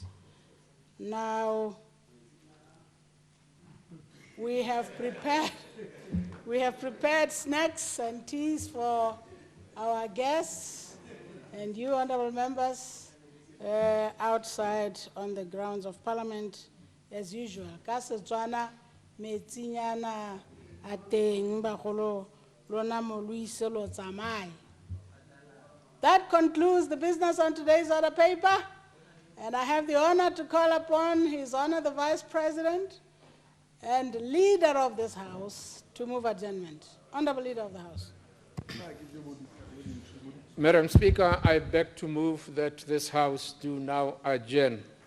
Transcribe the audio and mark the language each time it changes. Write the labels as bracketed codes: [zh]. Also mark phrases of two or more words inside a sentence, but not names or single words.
[en] Now, we have prepared snacks and teas for our guests and you honorable members outside on the grounds of Parliament as usual. [tn] Ka Setswana metsinyana a teng bagolo lona mo lo ise lo tsamaye. [en] That concludes the business on today's order paper, and I have the honor to call upon His Honor the Vice President and Leader of this House to move adjournment. Honorable Leader of the House. Madam Speaker, I beg to move that this House do now adjourn.